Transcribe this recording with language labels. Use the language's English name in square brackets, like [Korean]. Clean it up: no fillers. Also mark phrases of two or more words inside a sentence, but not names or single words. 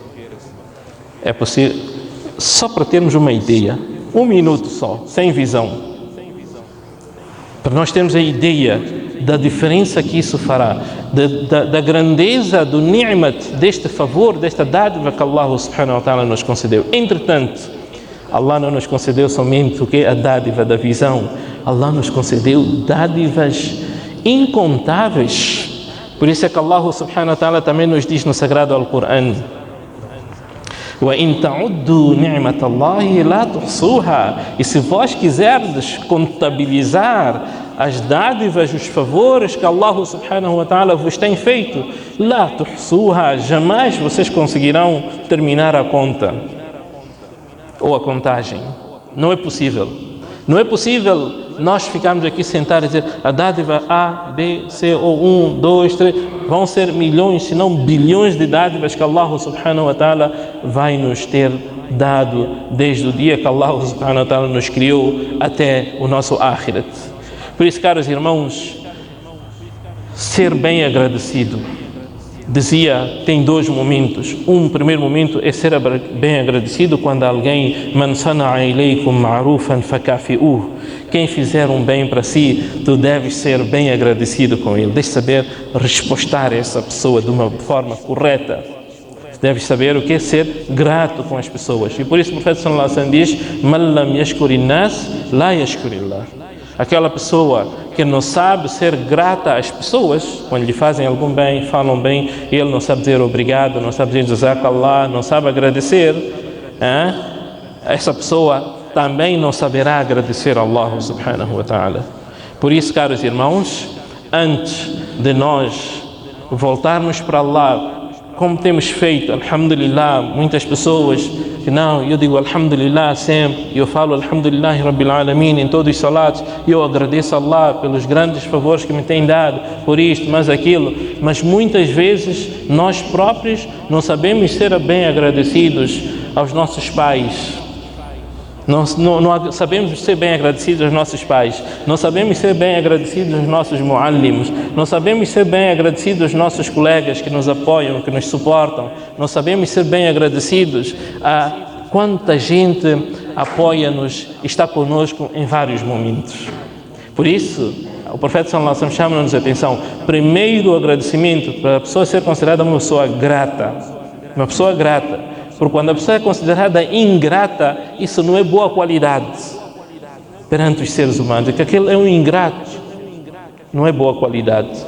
[Portuguese] É possível? Só para termos uma ideia, 1 minuto só, sem visão, para nós termos a ideia da diferença que isso fará, da grandeza do ni'mat, deste favor, desta dádiva que [Arabic] الله سبحانه وتعالى [Portuguese] nos concedeu. Entretanto, Allah não nos concedeu somente o que? A dádiva da visão. Allah nos concedeu dádivas incontáveis. Por isso é que [Arabic] الله سبحانه وتعالى [Portuguese] também nos diz no Sagrado Al-Qur'an: [Arabic] وَإِن تَعُدُّوا نِعْمَةَ اللَّهِ لَا تُحْصُوهَا. [Portuguese] E se vós quiserdes contabilizar as dádivas, os favores que [Arabic] الله سبحانه وتعالى [Portuguese] vos tem feito, [Arabic] لَا تُحْصُوهَا, [Portuguese] jamais vocês conseguirão terminar a conta ou a contagem. Não é possível. Não é possível nós ficarmos aqui sentados e dizer: a dádiva A, B, C, ou 1, 2, 3, vão ser milhões, se não bilhões de dádivas que [Arabic] الله سبحانه وتعالى [Portuguese] vai nos ter dado desde o dia que [Arabic] الله سبحانه وتعالى [Portuguese] nos criou até o nosso akhirat. Por isso, caros irmãos, ser bem agradecido, dizia, tem 2 momentos. Primeiro momento é ser bem agradecido quando alguém: [Arabic] من صنع إليكم معروفا فكافئوه. [Portuguese] Quem fizer um bem para si, tu deves ser bem agradecido com ele. Deves saber respostar a essa pessoa de uma forma correta. Deves saber o que é ser grato com as pessoas. E por isso o profeta [Arabic] صلى الله عليه وسلم [Portuguese] diz: [Arabic] من لم يشكر الناس لا يشكر الله. [Portuguese] Aquela pessoa que não sabe ser grata às pessoas, quando lhe fazem algum bem, falam bem, ele não sabe dizer obrigado, não sabe dizer jazakallah, não sabe agradecer, essa pessoa também não saberá agradecer a [Arabic] الله سبحانه وتعالى. [Portuguese] Por isso, caros irmãos, antes de nós voltarmos para Allah, como temos feito, alhamdulillah, muitas pessoas que não, eu digo alhamdulillah sempre, eu falo [Arabic] الحمد لله رب العالمين [Portuguese] em todos os salatos, eu agradeço a Allah pelos grandes favores que me tem dado, por isto, mas aquilo, mas muitas vezes nós próprios não sabemos ser bem agradecidos aos nossos pais. Não sabemos ser bem agradecidos aos nossos pais, não sabemos ser bem agradecidos aos nossos muallimos, não sabemos ser bem agradecidos aos nossos colegas que nos apoiam, que nos suportam, não sabemos ser bem agradecidos a quanta gente apoia-nos, está conosco em vários momentos. Por isso, o profeta [Arabic] صلى الله عليه وسلم [Portuguese] chama-nos a atenção. Primeiro, o agradecimento para a pessoa ser considerada uma pessoa grata. Uma pessoa grata. Porque quando a pessoa é considerada ingrata, isso não é boa qualidade perante os seres humanos. É que aquele é um ingrato. Não é boa qualidade.